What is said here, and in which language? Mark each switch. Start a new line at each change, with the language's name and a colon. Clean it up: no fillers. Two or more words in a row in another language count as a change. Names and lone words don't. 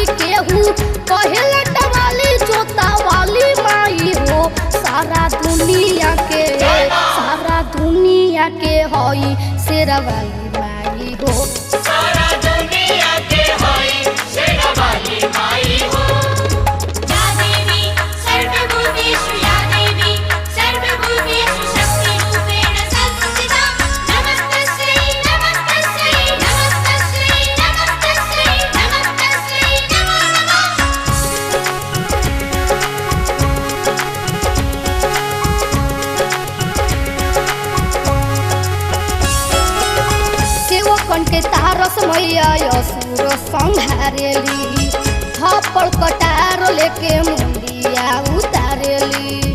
Bhojpuri: केहू कहे लटवाली जोतावाली माई हो। सारा दुनिया के होई शेरावाली माई हो। सारा दुनिया के होई शेरावाली माई हो।
Sanskrit: या देवी सर्वभूतेषु या देवी सर्वभूतेषु शक्तिरूपेण संस्थिता। नमस्तस्यै नमस्तस्यै नमस्तस्यै नमस्तस्यै नमस्तस्यै नमो नमः।
Bhojpuri: सेवकन के तारस मैया असुर संहारेली, थप्पड़ कटार लेके मुंडिया उतारेली।